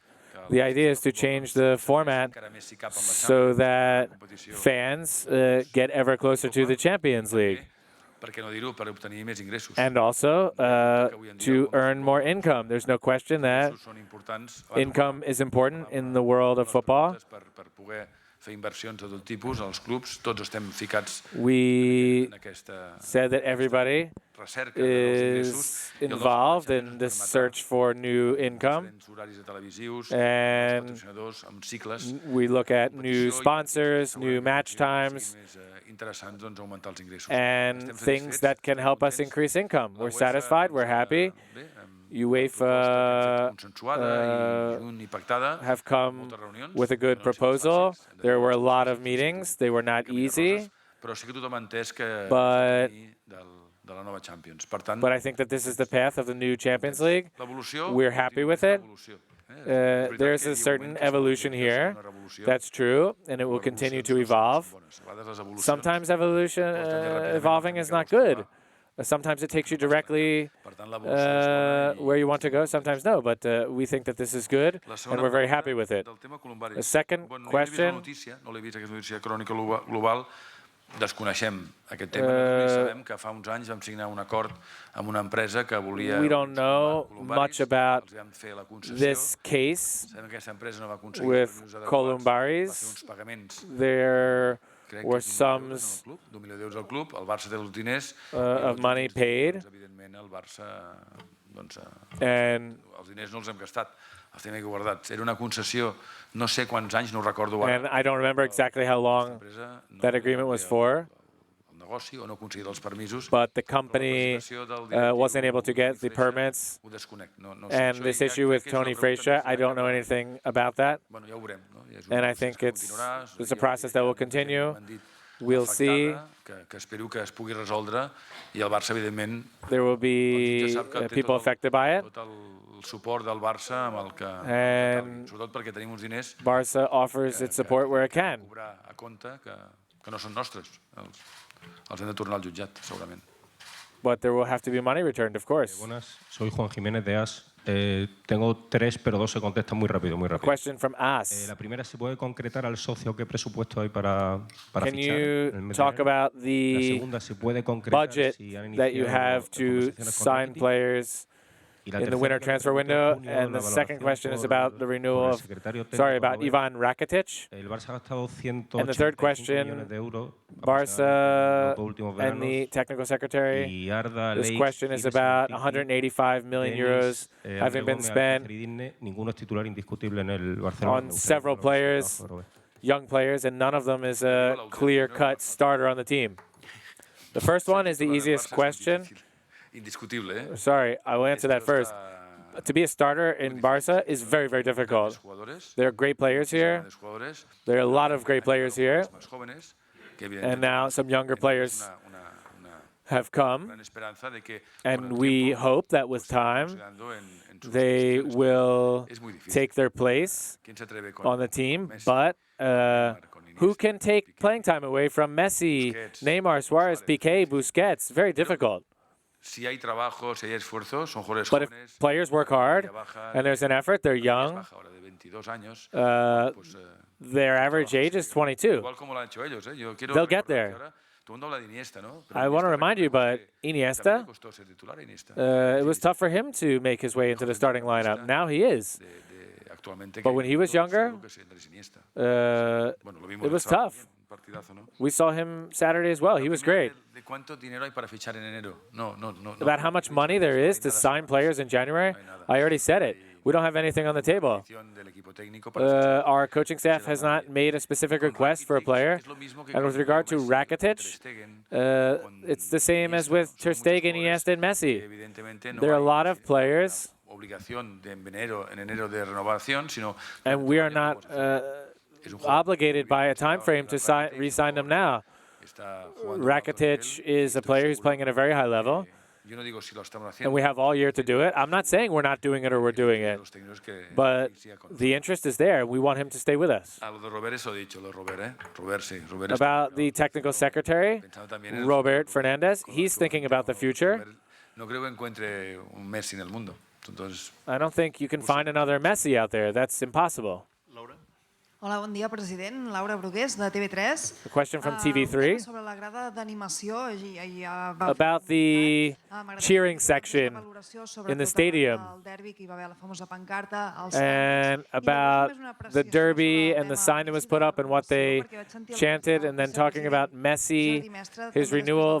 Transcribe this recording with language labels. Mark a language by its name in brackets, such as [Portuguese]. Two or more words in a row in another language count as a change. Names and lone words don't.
[English] The idea is to change the format so that fans get ever closer to the Champions League. And also to earn more income. There's no question that income is important in the world of football. [Catalan] fer inversions de tot tipus als clubs, tots estem ficats [English] We [Catalan] en aquesta [English] said that everybody [Catalan] recerca de nous ingressos [English] is [Catalan] i el nostre [English] involved [Catalan] planejament [English] in [Catalan] ens [English] this [Catalan] permetrà, [English] search for new income. [Catalan] diferents horaris de televisius, [English] And [Catalan] patrocinadors, amb cicles, [English] we look at new [Catalan] competició i [English] sponsors, [Catalan] segurament [English] new match [Catalan] que siguin [English] times, [Catalan] més interessants, doncs, augmentar els ingressos. [English] and [Catalan] Estem [English] things [Catalan] satisfets, [English] that can [Catalan] estem [English] help us [Catalan] contents. [English] increase income. [Catalan] La [English] We're [Catalan] UEFA, [English] satisfied, we're [Catalan] doncs, [English] happy. [Catalan] bé, [English] UEFA [Catalan] consensuada i junt i pactada, [English] have come [Catalan] moltes reunions, [English] with a [Catalan] que [English] good [Catalan] no han sigut [English] proposal. [Catalan] fàcils, hem de [English] There [Catalan] dir, [English] were a [Catalan] no han [English] lot [Catalan] sigut [English] of [Catalan] fàcils, [English] meetings. They were not [Catalan] camí de [English] easy, [Catalan] roses, però sí que tothom ha entès que [English] But- [Catalan] és el camí de la nova Champions. Per tant, [English] but I think that this is the path of the new Champions League. [Catalan] l'evolució [English] We're happy [Catalan] continua [English] with [Catalan] sent [English] it. [Catalan] evolució. [English] There's a certain evolution here. That's true, and it will continue to evolve. Sometimes evolving is not good. Sometimes it takes you directly where you want to go, sometimes no, but we think that this is good, and we're very happy with it. The second question, [Catalan] no l'he vist, aquesta notícia crònica global, desconeixem aquest tema. Nosaltres sabem que fa uns anys vam signar un acord amb una empresa que volia... [English] we don't know much about [Catalan] els vam fer la concessió. [English] this case [Catalan] Sabem que aquesta empresa no va aconseguir [English] with [Catalan] els adequats, Columbaris. va fer uns pagaments. [English] There [Catalan] Crec [English] were [Catalan] que [English] sums [Catalan] d'un milió d'euros al club, el Barça té els diners, [English] of money paid, [Catalan] evidentment el Barça, doncs, [English] and [Catalan] els diners no els hem gastat, els tenim guardats. Era una concessió, no sé quants anys, no ho recordo [English] and [Catalan] ara. [English] I don't remember exactly how long that agreement was for, [Catalan] El negoci o no aconseguir els permisos, [English] but the company wasn't able to get the permits. [Catalan] ho desconec. No sé, [English] And [Catalan] això [English] this [Catalan] ja [English] issue [Catalan] crec [English] with [Catalan] que és una [English] Tony [Catalan] pregunta [English] Fraser, [Catalan] més [English] I don't know anything about that. [Catalan] Bueno, ja ho veurem. No? Ja és [English] And [Catalan] un [English] I [Catalan] procés [English] think [Catalan] que [English] it's [Catalan] continuarà. [English] a process that will continue. We'll see. [Catalan] Que espero que es pugui resoldre i el Barça, evidentment, [English] There will be people affected by it. [Catalan] tot el suport del Barça amb el que [English] And [Catalan] sobretot perquè tenim uns diners [English] Barca offers its support where it can. [Catalan] cobrar a compte que no són nostres. Els hem de tornar al jutjat, segurament. [English] But there will have to be money returned, of course. [Spanish] Buenas, soy Juan Jiménez de AS. Tengo tres, pero dos se contestan muy rápido, muy rápido. [English] Question from AS. [Spanish] La primera, ¿se puede concretar al socio qué presupuesto hay para [English] Can [Spanish] fichar en el [English] you [Spanish] mes de [English] talk [Spanish] enero? [English] about [Spanish] La [English] the [Spanish] segunda, ¿se puede concretar [English] budget [Spanish] si han [English] that you [Spanish] iniciado [English] have to [Spanish] conversaciones con [English] sign [Spanish] Rakitic? [English] players [Spanish] Y la [English] in the [Spanish] tercera, [English] winter [Spanish] que [English] transfer [Spanish] me pregunté en [English] window? [Spanish] junio, [English] And [Spanish] la [English] the second [Spanish] valoración [English] question is [Spanish] por- [English] about the renewal [Spanish] por el [English] of, [Spanish] secretario [English] sorry, [Spanish] técnico [English] about [Spanish] Robert. [English] Ivan Rakitic. [Spanish] El Barça ha gastado [English] And the third [Spanish] 185 [English] question, [Spanish] millones de euros [English] Barca [Spanish] los dos últimos [English] and the [Spanish] veranos. [English] technical secretary. [Spanish] Y Arda, [English] This [Spanish] Leigh, [English] question is [Spanish] Gires, [English] about [Spanish] Tiki, [English] 185 million euros [Spanish] Denis, [English] having [Spanish] André [English] been [Spanish] Gómez, [English] spent [Spanish] Alcácer y Digne, ninguno es titular indiscutible en el Barcelona. [English] on [Spanish] Me gustaría [English] several [Spanish] conocer el [English] players, [Spanish] trabajo de Robert. [English] young players, and none of them is a clear-cut starter on the team. The first one is the easiest question. [Spanish] Indiscutible, eh? [English] Sorry, I will answer that first. To be a starter in Barca is very, very difficult. There are great players here. There are a lot of great players here. And now some younger players have come. And we hope that with time, they will take their place on the team. But who can take playing time away from Messi, Neymar, Suarez, Piqué, Busquets? Very difficult. [Spanish] Si hay trabajo, si hay esfuerzo, son jugadores [English] But if [Spanish] jóvenes. [English] players work hard and there's an effort, they're young. [Spanish] Ahora de 22 años, [English] Their average age is 22. [Spanish] igual como lo han hecho ellos, ¿eh? Yo quiero [English] They'll get [Spanish] recordar que [English] there. [Spanish] ahora todo el mundo habla de Iniesta, ¿no? Pero [English] I want to [Spanish] Iniesta, [English] remind you, but [Spanish] también le [English] Iniesta, [Spanish] costó ser titular a Iniesta. [English] it was tough for him to make his way into the starting lineup. Now he is. [Spanish] Actualmente, [English] But when he was younger, [Spanish] seguro que sí, Andrés Iniesta. [English] it was tough. [Spanish] Un partidazo, ¿no? [English] We saw him Saturday as well. He was great. [Spanish] ¿De cuánto dinero hay para fichar en enero? [English] No. About how much money there is to sign players in January, I already said it. We don't have anything on the table. [Spanish] Del equipo técnico para fichar. [English] Our coaching staff has not made a specific request for a player. And with regard to Rakitic, it's the same as with Ter Stegen, Iniesta, and Messi. [Spanish] Evidentemente no [English] There are a [Spanish] hay [English] lot of players, [Spanish] obligación de en enero de renovación, sino [English] and we are not obligated by a time frame to re-sign them now. Rakitic is a player who's playing at a very high level, [Spanish] yo no digo si lo estamos [English] and we [Spanish] haciendo. [English] have all year to do it. I'm not saying we're not doing it or we're doing it, but the interest is there. We want him to stay with us. [Spanish] A lo de Robert eso he dicho, lo de Robert, ¿eh? Robert sí, Robert [English] About the technical secretary, Robert Fernandez, he's thinking about the future. [Spanish] no creo que encuentre un Messi en el mundo. Entonces, [English] I don't think you can find another Messi out there. That's impossible. Laura? [Catalan] Hola, bon dia, president. Laura Brugués, de TV3. [English] A question from TV3 [Catalan] sobre la grada d'animació. [English] about the cheering section in the stadium and about the derby and the sign that was put up and what they chanted, and then talking about Messi, his renewal.